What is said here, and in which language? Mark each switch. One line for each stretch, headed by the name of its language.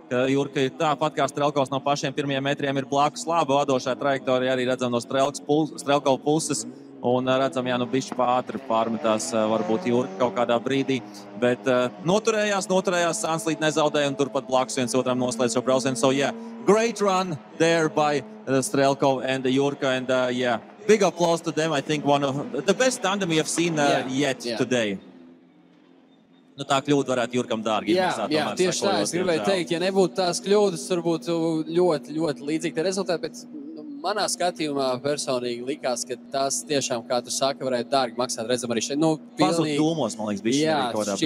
Latvian: Jurka ir tāpat kā Strelkovs no pašiem pirmajiem metriem ir blakus laba vadošā trajektorija, arī redzam no Strelkova puses. Un redzam, bišķi pātri pārmetās varbūt Jurka kaut kādā brīdī. Bet noturējās, Sanslīt nezaudēja un turpat blakus viens otram noslēdz šo braucienu.
English: So yeah, great run there by Strelkov and Jurka. And yeah, big applause to them. I think one of the best tandem we have seen yet today.
Latvian: Tā kļūda varētu Jurkam dārgi izmaksāt. Jā, tieši tā. Es gribēju teikt, ja nebūtu tās kļūdas, tur būtu ļoti, ļoti līdzīgi rezultāti, bet manā skatījumā personīgi likās, ka tās tiešām, kā tu saki, varētu dārgi maksāt. Redzam arī šeit, Pazud dūmos, man liekas, bišķi arī kodā brīdī.